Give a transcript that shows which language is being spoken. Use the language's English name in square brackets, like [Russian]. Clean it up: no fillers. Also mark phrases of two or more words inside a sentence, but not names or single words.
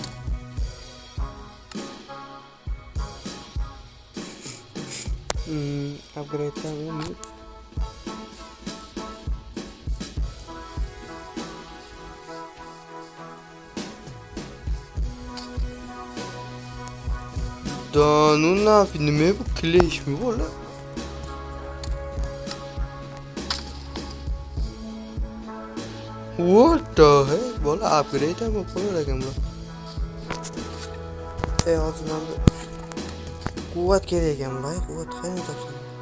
[Uzbek] Upgrade tamam. [Russian] Да ну [Uzbek] nima bu clash mi bola? [English] What the heck? [Uzbek] Bola upgrade ham qo'yar ekan bu. Hozir menga quvvat kerak ekan, boy, quvvat qayerdan topsam?